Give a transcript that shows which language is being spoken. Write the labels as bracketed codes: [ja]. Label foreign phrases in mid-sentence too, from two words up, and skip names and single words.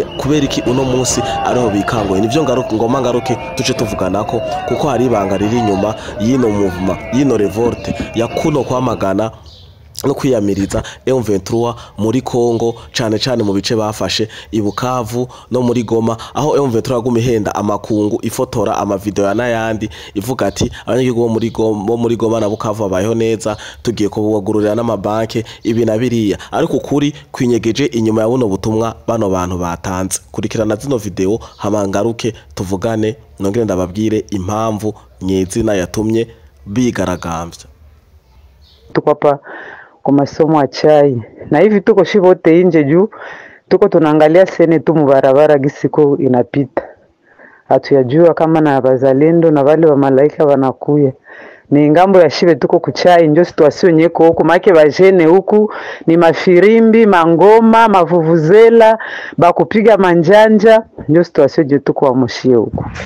[rn] Kubera iki uno munsi ariho bikanguye? Nivyo ngoma ngaruke tuce tuvuganako, kuko hari ibanga riri inyuma yino movement, yino revolte ya kuno kwamagana no kwiyamiriza M23 muri Kongo, cane mu bice bafashe ibukavu no muri Goma, aho M23 yagumihenda amakungu ifotora amavideo ya nayandi ivuga ati abanyagihugu bo muri Goma na Bukavu babayeho neza, tugiye kubugururira n'amabanke ibi na biriya. Ariko kuri kwinyegeje inyuma ya buno butumwa bano bantu batanze. Kurikirana zino video hamangaruke tuvugane, nongere ndababwire impamvu nyezina yatumye bigaragambya. [sw] Tukapa kwa masomo ya chai na hivi tuko shivote nje juu tuko tunaangalia sene tu mubarabara gisiko inapita, hatuyajua kama na bazalendo na wale wa malaika wanakuya. Ni ngambo ya shive tuko kuchai, ndio situation nyeko huku, make bajene huku ni mafirimbi, mangoma, mavuvuzela, bakupiga manjanja, ndio situation je tuko wamoshie huku.